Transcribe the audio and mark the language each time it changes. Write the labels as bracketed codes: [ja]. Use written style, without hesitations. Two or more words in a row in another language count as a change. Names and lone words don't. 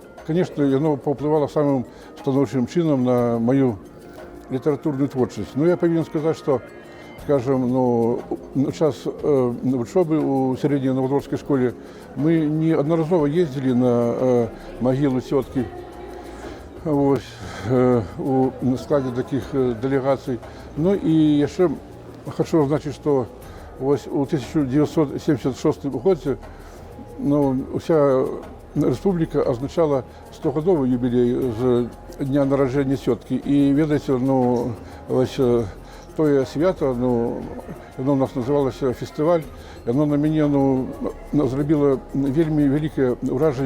[ru] Конечно, оно [be] паўплывала самым станоўчым чынам на мою літаратурную творчасць. Но я павінен сказаць, што, скажем, на час вучобы ў сярэдняй навадворскай школе мы неаднаразова ездзілі на магілу цёткі. У складе [ru] таких делегаций. [be] Ну и яшчэ хочу азначыць, што у 1976 годзе уся рэспубліка азначала 100-гадовы юбілей з дня нараджэння цёткі. І ведаеце, тое свята, оно у нас называлася фестываль, оно на мяне зрабіла вельмі вялікае ўражанне.